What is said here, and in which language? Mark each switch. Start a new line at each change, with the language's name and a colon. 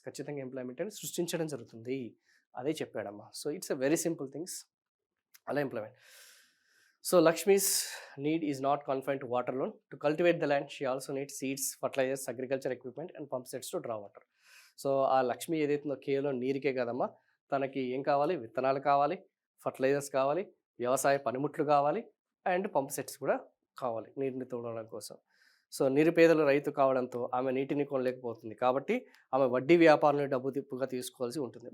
Telugu: ఖచ్చితంగా ఎంప్లాయ్‌మెంట్ అనేది సృష్టించడం జరుగుతుంది. అదే చెప్పాడమ్మా. So,
English: It's a very simple things.
Telugu: అలా employment.
English: So, Lakshmi's need is not confined to water alone. To cultivate the land, she also needs seeds, fertilizers, agriculture equipment and pump sets to draw water.
Telugu: So, ఆ లక్ష్మి ఏదైతుందో కేవలం నీరుకే కాదమ్మా. తనకి ఏం కావాలి? విత్తనాలు కావాలి, ఫర్టిలైజర్స్ కావాలి, వ్యవసాయ పనిముట్లు కావాలి అండ్ పంప్ సెట్స్ కూడా కావాలి నీటిని తోడడం కోసం. సో, నిరుపేదలు రైతు కావడంతో ఆమె నీటిని కొనలేకపోతుంది. కాబట్టి ఆమె వడ్డీ వ్యాపారులని డబ్బు తిప్పుగా తీసుకోవాల్సి ఉంటుంది.